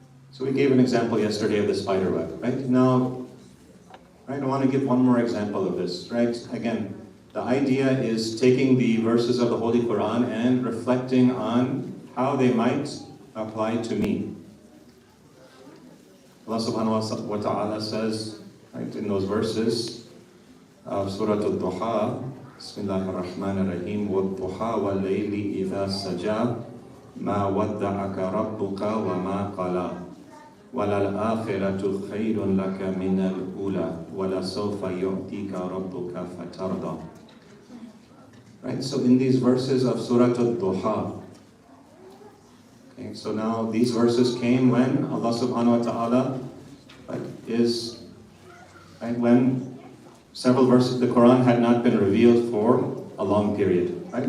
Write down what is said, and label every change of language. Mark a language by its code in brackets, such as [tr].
[en] So we gave an example yesterday of the spider web, right? Now, right, I want to give one more example of this, right? Again, the idea is taking the verses of the Holy Quran and reflecting on how they might apply to me. Allah subhanahu wa ta'ala says, right, in those verses of Surah Al-Duha, Bismillah ar-Rahman ar-Rahim, [ar] وَالضُّحَى وَاللَّيْلِ إِذَا سَجَى مَا وَدَّعَكَ رَبُّكَ وَمَا قَلَى وَلَلْآخِرَةُ خَيْرٌ لَكَ مِنَ الْأُولَى وَلَسَوْفَ يُعْطِيكَ رَبُّكَ فَتَرْضَى. [en] Right, so in these verses of Surah Al-Duha, okay, so now these verses came when Allah subhanahu wa ta'ala, right, is, right, when several verses of the Quran had not been revealed for a long period, right?